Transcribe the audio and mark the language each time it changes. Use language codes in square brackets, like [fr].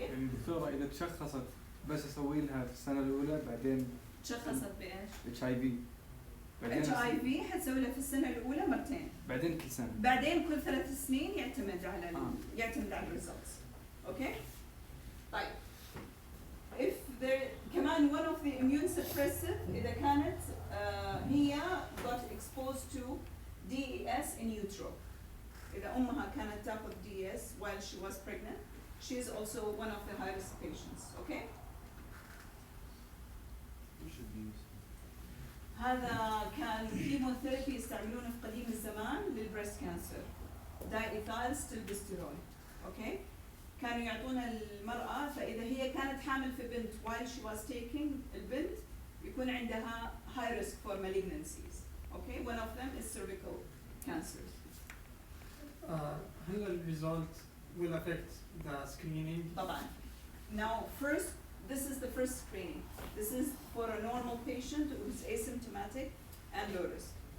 [ar] يعني الدكتورة إذا تشخصت بس أسوي لها في السنة الأولى بعدين تشخصت بإيش؟ HIV بعدين HIV حتسوي لها في السنة الأولى مرتين. بعدين كل سنة. بعدين كل 3 سنين يعتمد على الريزلتس. اوكي؟ طيب. [en] If there كمان one of the immune suppressive [ar] إذا كانت هي [en] got exposed to DES in utero. [ar] إذا أمها كانت تاخذ [en] DES while she was pregnant, she is also one of the high risk patients. Okay? [ar] هذا كان كيموثيرابي يستعملونه في قديم الزمان للبريست كانسر. دايإيثايل ستيلبستيرول. اوكي؟ كانوا يعطونا المرأة فإذا هي كانت حامل في بنت [en] while she was taking [ar] البنت يكون عندها [en] high risk for malignancies. Okay? One of them is cervical cancers. [ar] هل الريزولت [en] will affect the screening? [ar] طبعا. [en] Now first, this is the first screening. This is for a normal patient who's asymptomatic and low risk.